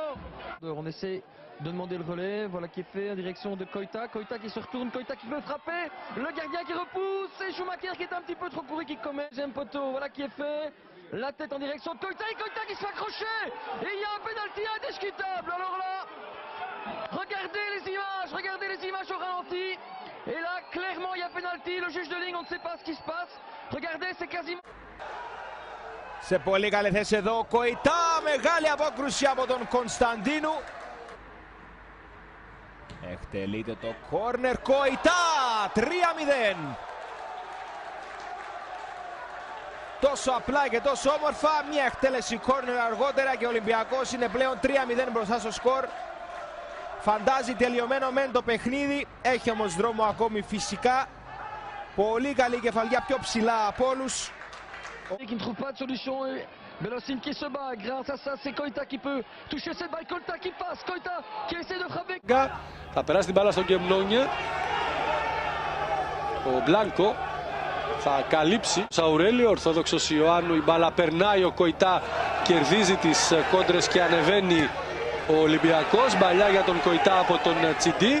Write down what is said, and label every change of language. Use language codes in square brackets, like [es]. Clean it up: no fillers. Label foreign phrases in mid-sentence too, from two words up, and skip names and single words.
[fr] On essaie de demander le relais, voilà qui est fait en direction de Koita, Koita qui se retourne, Koita qui veut frapper, le gardien qui repousse, et Schumacher qui est un petit peu trop couru qui commet deuxième poteau, voilà qui est fait, la tête en direction de Koita et Koita qui se fait accrocher, et il y a un pénalty indiscutable, alors là, regardez les images au ralenti, et là clairement il y a pénalty, le juge de ligne on ne sait pas ce qui se passe, regardez c'est quasiment... [el] Σε πολύ καλή θέση εδώ, Koita, μεγάλη απόκρουση από τον Κωνσταντίνου. Εκτελείται το κόρνερ, Koita, 3-0. Τόσο απλά και τόσο όμορφα, μια εκτέλεση κόρνερ αργότερα και ο Ολυμπιακός είναι πλέον 3-0 μπροστά στο σκορ. Φαντάζει τελειωμένο μεν το παιχνίδι, έχει όμως δρόμο ακόμη φυσικά. Πολύ καλή κεφαλιά, πιο ψηλά από όλους. [fr] Qui ne trouve pas de solution et Belosine qui se bat, grâce à ça c'est Koita qui peut toucher cette balle, Koita qui passe, Koita qui essaie de frapper. [el] Θα περάσει την μπάλα στον Γκεμνόνιε. Ο Μπλάνκο θα καλύψει. Σαουρέλη, ορθόδοξος Ιωάννου, η μπάλα περνάει, ο Koita κερδίζει τις κόντρες και ανεβαίνει ο Ολυμπιακός. Μπαλιά για τον Koita από τον Τσιντί.